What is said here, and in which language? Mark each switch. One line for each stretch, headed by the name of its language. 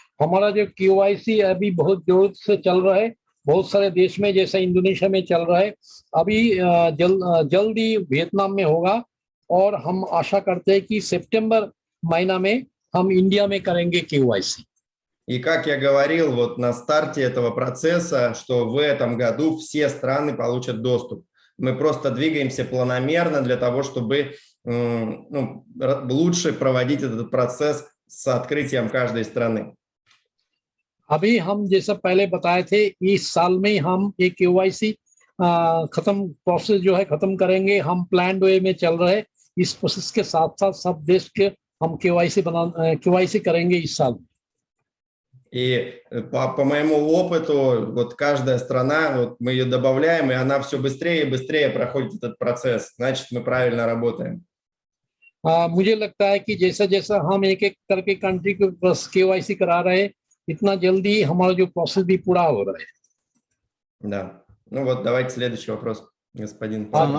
Hindi: हमारा जो केवाईसी अभी बहुत जोर से चल रहा है, बहुत सारे देश में, जैसे इंडोनेशिया में चल रहा है। अभी जल्दी वियतनाम में होगा और हम आशा करते हैं कि सितंबर महीना में हम इंडिया में करेंगे केवाईसी।
Russian: И как я говорил вот на старте этого процесса, что в этом году все страны получат доступ. Мы просто двигаемся планомерно для того, чтобы лучше проводить этот процесс с открытием каждой страны.
Hindi: अभी हम जैसा पहले बताए थे, इस साल में हम एक केवाईसी खत्म प्रोसेस जो है खत्म करेंगे। हम प्लान वे में चल रहे हैं इस प्रोसेस के साथ साथ सब देश के हम केवाईसी करेंगे इस साल।
Russian: И по моему опыту, вот каждая страна, вот мы ее добавляем, и она все быстрее и быстрее проходит этот процесс. Значит, мы правильно работаем.
Hindi: मुझे लगता है कि जैसा जैसा हम एक एक करके कंट्री के बस केवाईसी करा रहे हैं, इतना जल्दी हमारा जो प्रोसेस भी पूरा हो रहा है।
Russian: Да. Ну вот, давайте следующий вопрос, господин.